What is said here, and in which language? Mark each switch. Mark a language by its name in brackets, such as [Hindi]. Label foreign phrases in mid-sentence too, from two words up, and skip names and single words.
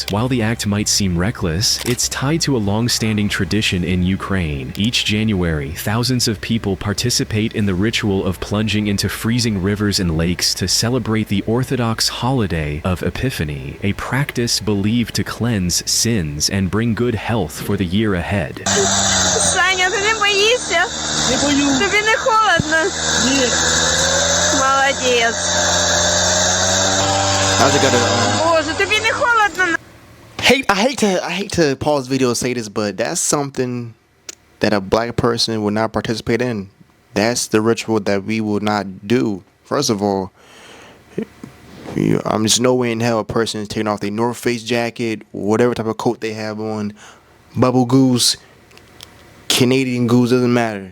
[English] While the act might seem reckless, it's tied to a long-standing tradition in Ukraine. Each January, thousands of people participate in the ritual of plunging into freezing rivers and lakes to celebrate the Orthodox holiday of Epiphany, a practice believed to cleanse sins and bring good health for the year ahead. [Ukrainian] Саня, ти не боїшся? Не боюсь. Тобі не холодно? Ні. Молодець. [English] I just gotta. [Ukrainian] Боже, тобі не холодно? [English] I hate to pause video and say this, but that's something that a black person would not participate in. That's the ritual that we will not do. First of all, I'm just no way in hell a person is taking off their North Face jacket, whatever type of coat they have on, bubble goose, Canadian goose, doesn't matter.